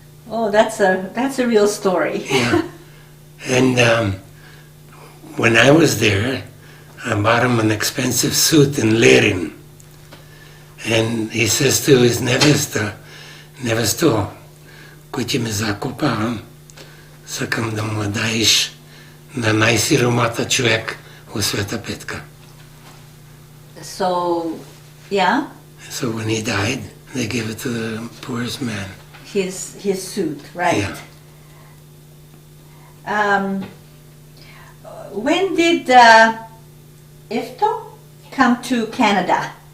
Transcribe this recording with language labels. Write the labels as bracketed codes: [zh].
[en] Oh, that's a real story. yeah. And when I was there, I bought him an expensive suit in Lerin. And he says to his [mk] nevesto, ko ti me zakopam, Сакам да му даиш на најсиромата човек во света Петка. [en] So, yeah, So when he died, they gave it to the poorest man. his suit, right? Yeah. When did Ifto come to Canada?